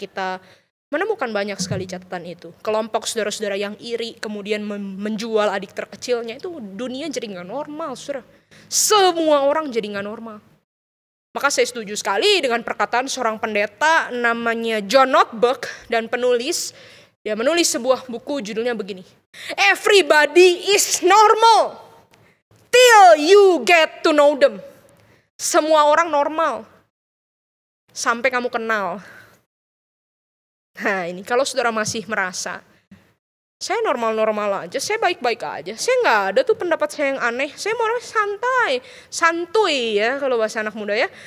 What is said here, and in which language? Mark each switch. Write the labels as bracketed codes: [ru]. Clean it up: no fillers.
[id] Kita menemukan banyak sekali catatan itu. Kelompok saudara-saudara yang iri kemudian menjual adik terkecilnya. Itu dunia jadi gak normal, saudara. Semua orang jadi gak normal. Maka saya setuju sekali dengan perkataan seorang pendeta namanya John Ortberg dan penulis. Dia menulis sebuah buku judulnya begini. [en] Everybody is normal till you get to know them. [id] Semua orang normal sampai kamu kenal. Nah ini kalau saudara masih merasa saya normal-normal aja, saya baik-baik aja, saya nggak ada tuh pendapat saya yang aneh, saya mau orang santuy ya kalau bahasa anak muda ya.